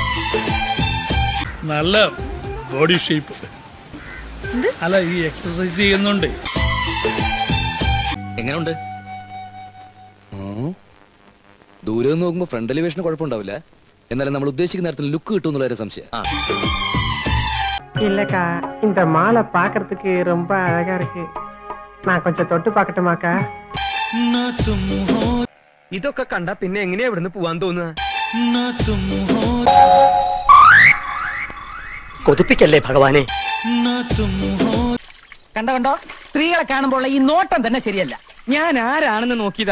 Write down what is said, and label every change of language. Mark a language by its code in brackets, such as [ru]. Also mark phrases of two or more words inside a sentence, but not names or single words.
[ml] നല്ല ബോഡി ഷേപ്പ്. അല്ല, ഈ എക്സസൈസ് ചെയ്യുന്നുണ്ട്. എങ്ങനെയുണ്ട്? ദൂരെ നിന്ന് നോക്കുമ്പോ ഫ്രണ്ട് എലിവേഷന് കുഴപ്പമുണ്ടാവില്ല. എന്നാലും നമ്മൾ ഉദ്ദേശിക്കുന്ന നേരത്തിൽ ലുക്ക് കിട്ടും എന്നുള്ള സംശയം. [ta] இல்லக்கா, இந்த மாலை பாக்குறதுக்கு ரொம்ப அழகா இருக்கு. நான் கொஞ்சம் தொட்டு பார்க்கட்டுமாக்கா? [ml] ഇതൊക്കെ കണ്ട പിന്നെ എങ്ങനെയാ ഇവിടുന്ന് പോവാൻ തോന്നുക? കൊതിപ്പിക്കല്ലേ ഭഗവാനെ. കണ്ടോ സ്ത്രീകളെ കാണുമ്പോൾ ഈ നോട്ടം തന്നെ ശരിയല്ല. ഞാൻ ആരാണെന്ന് നോക്കിയതാ.